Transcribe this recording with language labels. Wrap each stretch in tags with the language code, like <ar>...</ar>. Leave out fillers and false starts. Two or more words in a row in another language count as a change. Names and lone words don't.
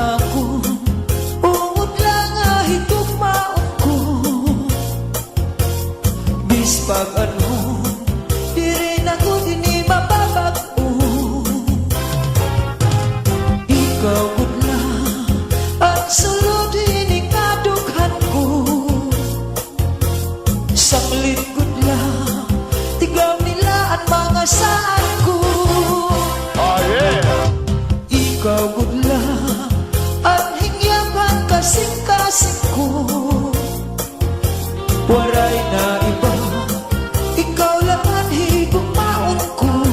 <war>Pag ano, di rin ako dini mababago. Ikaw gudla at sulod iningadughan ko. Sanglit gudla, tigam nila at mga saan ko.</war> <en>Oh yeah!</en> <war>Ikaw gudla at hingyaman kasing-kasing ko. Waray na iba, ikaw lang ang higumaon ko.</war>